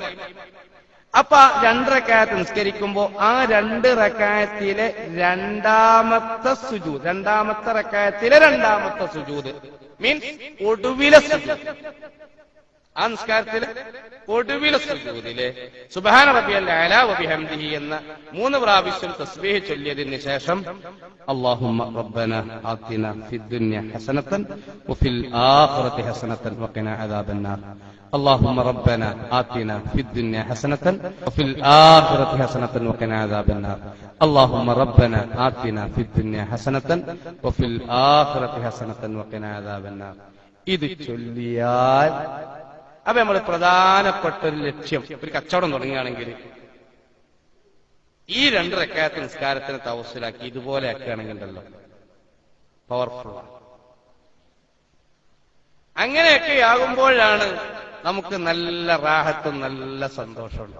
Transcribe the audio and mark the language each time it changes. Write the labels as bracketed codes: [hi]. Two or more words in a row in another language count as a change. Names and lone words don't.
[ml] അപ്പൊ 2 റക്അത്ത് നിസ്കരിക്കുമ്പോ ആ 2 റക്അത്തിലെ രണ്ടാമത്തെ സുജൂദ്, രണ്ടാമത്തെ റക്അത്തിലെ രണ്ടാമത്തെ സുജൂദ് മീൻസ് ഒടുവിലെ സുജൂദ്, ആ നിസ്കാരത്തിലെ ഒടുവിലെ സുജൂദിലെ [ar] سبحان ربي الأعلى وبحمده [ml] എന്ന 3 പ്രാവശ്യം തസ്ബീഹ് ചൊല്ലിയതിന് ശേഷം [ar] اللهم ربنا آتنا في الدنيا حسنة وفي الآخرة حسنة وقنا عذاب النار. اللهم ربنا آتنا في الدنيا حسنة وفي الآخرة حسنة وقنا عذاب النار. اللهم ربنا آتنا في الدنيا حسنة وفي الآخرة حسنة وقنا عذاب النار. [ml] ഇത് ചൊല്ലിയാൽ അപ്പൊ നമ്മൾ പ്രധാനപ്പെട്ട ഒരു ലക്ഷ്യം, ഒരു കച്ചവടം തുടങ്ങുകയാണെങ്കിൽ ഈ 2 റക്അത്ത് നിസ്കാരത്തിന് തവസ്സുലാക്കി ഇതുപോലെ ആക്കുകയാണെങ്കിൽ ഉണ്ടല്ലോ, പവർഫുൾ. അങ്ങനെയൊക്കെ ആകുമ്പോഴാണ് നമുക്ക് നല്ല റാഹത്തും നല്ല സന്തോഷമുണ്ടാവും.